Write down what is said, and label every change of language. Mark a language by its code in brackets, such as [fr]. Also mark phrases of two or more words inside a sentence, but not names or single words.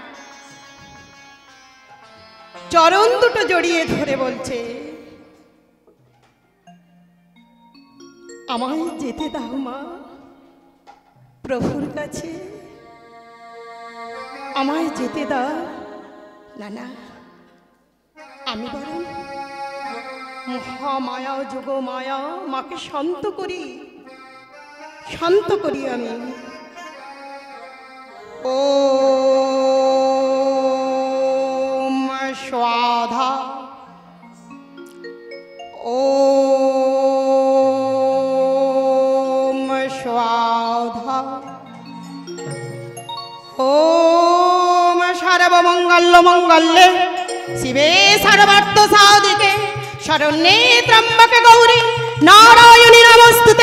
[bn] চরণ দুটো জড়িয়ে ধরে বলছে, আমায় যেতে দাও মা প্রভুর কাছে, আমায় যেতে দাও। না না, আমি বরং মহামায়া যোগমায়া মাকে শান্ত করি, শান্ত করি আমি। [sa] ও स्वाधा ओम स्वाधा ओम सर्वमंगल मंगल्ये शिवे सर्वार्थ साधिके शरण्ये त्र्यंबके गौरी नारायणी नमोस्तुते।